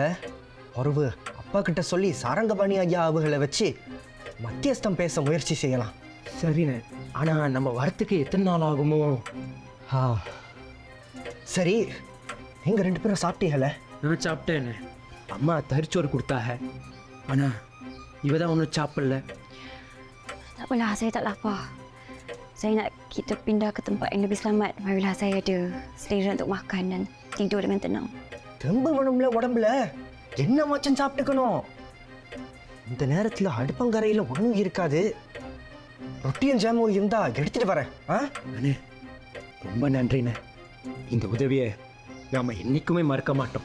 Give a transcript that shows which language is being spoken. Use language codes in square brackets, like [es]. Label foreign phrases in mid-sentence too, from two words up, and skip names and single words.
[ta] உறவு அப்பா கிட்ட சொல்லி சாரங்கபாணி ஐயா அவங்களை வச்சு மத்தியஸ்தம் பேச முயற்சி செய்யலாம். சரிண்ணே, ஆனால் நம்ம வரத்துக்கு எத்தனை நாள் ஆகுமோ? சரி, நீங்கள் 2 பேரும் சாப்பிட்டீங்கல்ல? நான் சாப்பிட்டேண்ணே. அம்மா தரிச்சோறு கொடுத்தாக, ஆனால் இவ தான் ஒன்றும் சாப்பிடல. [ms] Tak apalah, saya tak lapar. Saya nak kita pindah ke tempat yang lebih selamat. Marilah saya ada selera untuk makan dan tidur dengan tenang. [ta] தெம்பு வேணும்ல உடம்புல என்ன மச்சம் சாப்பிட்டுக்கணும். இந்த நேரத்தில் அடுப்பங்கரையில் ஒன்றும் இருக்காது. ரொட்டியும் ஜாமும் இருந்தா எடுத்துட்டு வரேன். அண்ணே ரொம்ப நன்றிண்ணே. இந்த உதவியை நாம என்னைக்குமே மறக்க மாட்டோம்.